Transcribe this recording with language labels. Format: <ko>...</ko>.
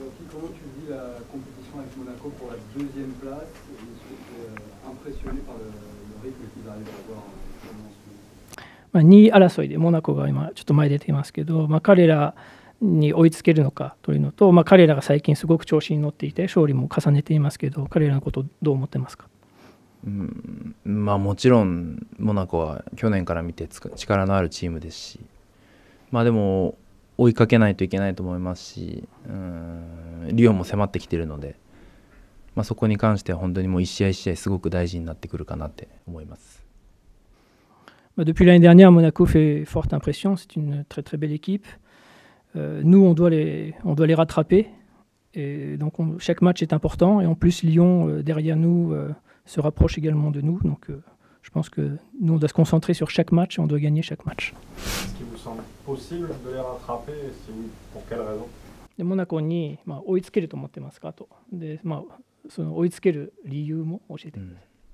<fr>Comment tu vis la compétition avec Monaco pour la deuxième place? Je suis impressionné par le rythme qu'ils arrivent à avoir en ce moment.</fr> <ja>2位争いでモナコが今ちょっと前出ていますけど、彼らに追いつけるのかというのと、彼らが最近すごく調子に乗っていて勝利も重ねていますけど、彼らのことをどう思ってますか？もちろんモナコは去年から見て力のあるチームですし、でも追いかけないといけないと思いますし、リオンも迫ってきているので、そこに関しては本当にもう一試合一試合すごく大事になってくるかなって思います。</ja> <fr>Depuis l'année dernière, Monaco fait forte impression. C'est une très très belle équipe. Nous, on doit les rattraper. Et donc, chaque match est important. Et en plus, Lyon, derrière nous, se rapproche également de nous. Donc, je pense que nous, on doit se concentrer sur chaque match et on doit gagner chaque match. Est-ce qu'il vous semble possible de les rattraper? Et si oui, pour quelle raison?</fr> <ja>でモナコに、追いつけると思ってますかと。で、その追いつける理由も教えてください。</ja>